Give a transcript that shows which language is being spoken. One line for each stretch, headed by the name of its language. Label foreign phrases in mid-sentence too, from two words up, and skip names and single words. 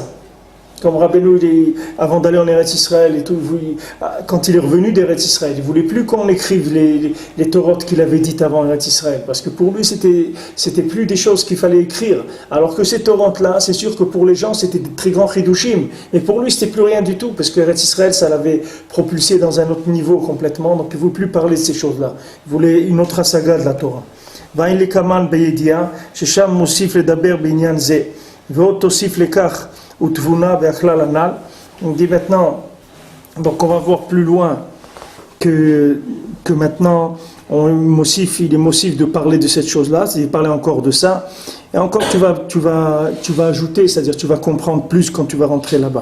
French: Comme Rabbeinu, avant d'aller en Eretz Israël et tout, quand il est revenu d'Eretz Israël, il ne voulait plus qu'on écrive les Torotes qu'il avait dites avant Eretz Israël, parce que pour lui, c'était plus des choses qu'il fallait écrire. Alors que ces Torotes-là, c'est sûr que pour les gens, c'était des très grands chidushim, mais pour lui, c'était plus rien du tout, parce que Eretz Israël, ça l'avait propulsé dans un autre niveau complètement, donc il ne voulait plus parler de ces choses-là. Il voulait une autre saga de la Torah.
Hebrew: ועיין לקמן בידיעה ששם מוסיף לדבר בענין זה ועוד תוסיף לקח,
French: on dit maintenant, donc on va voir plus loin que maintenant il est motif de parler de cette chose-là, c'est-à-dire parler encore de ça, et encore tu vas ajouter, c'est-à-dire tu vas comprendre plus quand tu vas rentrer là-bas.